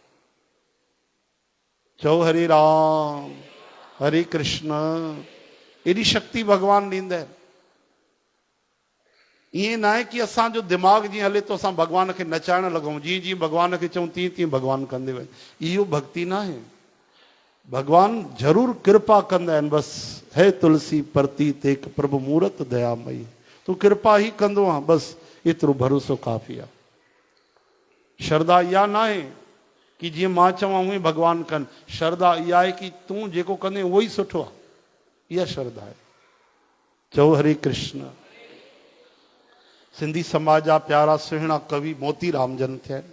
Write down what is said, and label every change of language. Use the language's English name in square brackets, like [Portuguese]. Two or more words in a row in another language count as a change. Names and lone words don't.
[Sindhi] चओ हरे राम हरे कृष्ण। एॾी शक्ति भगवान ॾींदा आहिनि। ईअं न आहे कि असांजो दिमाग़ जीअं हले तो असां भगवान खे नचाइण लॻूं, जीअं जीअं भगवान खे चऊं तीअं तीअं भगवान कंदे वञे। इहो भक्ति न आहे। भगवान ज़रूर कृपा कंदा आहिनि। बसि [Awadhi] है तुलसी प्रतीत एक प्रभु मूरत दयामयी, [Sindhi] तूं कृपा ई कंदो आहे, बसि एतिरो भरोसो काफ़ी आहे। श्रद्धा इहा न आहे कि जीअं मां चवां उहे भगवान कनि। श्रद्धा इहा आहे कि तूं जेको कंदे उहो ई सुठो आहे। इहा श्रद्धा आहे। चओ हरे कृष्ण। सिंधी समाज जा प्यारा सुहिणा कवि मोतीराम जन थिया आहिनि।